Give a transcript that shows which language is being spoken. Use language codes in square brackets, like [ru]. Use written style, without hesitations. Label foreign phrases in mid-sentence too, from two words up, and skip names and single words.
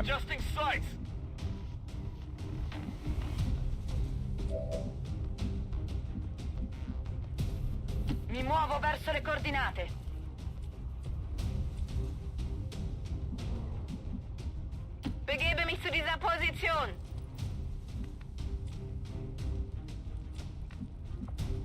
[en] Adjusting sights! [it] Mi muovo verso le coordinate. [de] Begebe mich zu dieser Position.